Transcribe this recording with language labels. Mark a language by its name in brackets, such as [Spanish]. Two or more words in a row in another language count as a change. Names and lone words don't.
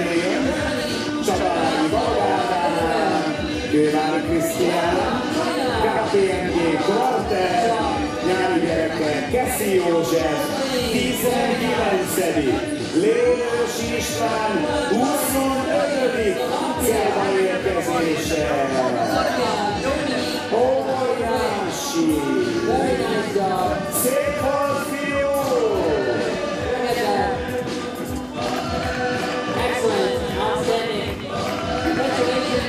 [Hungarian] jön, Csadári Valgádán, Kővári Krisztián, KPMG Korter, nyári gyerekek, Keszi József, 19. Lőrös István, 25. célba érkezése. Óriási! [English] Very nice job. [Hungarian] Szép volt, fiú! [English] Look at that. Excellent. Outstanding. Congratulations.